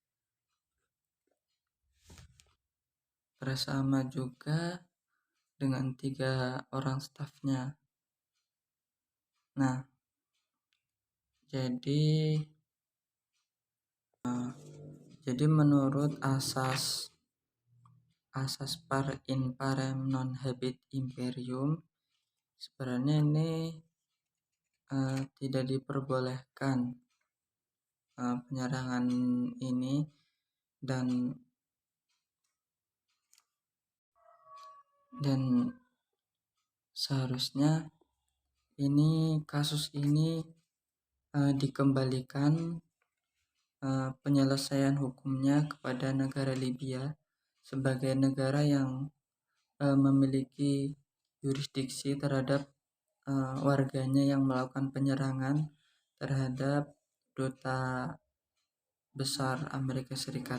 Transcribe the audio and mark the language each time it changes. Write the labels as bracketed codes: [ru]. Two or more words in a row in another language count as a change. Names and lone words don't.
[id] Bersama juga dengan 3 orang stafnya. Nah, jadi menurut asas [la] par in parem non habet imperium, [id] sebenarnya ini tidak diperbolehkan penyerangan ini, dan seharusnya kasus ini dikembalikan penyelesaian hukumnya kepada negara Libya sebagai negara yang memiliki yurisdiksi terhadap warganya yang melakukan penyerangan terhadap duta besar Amerika Serikat.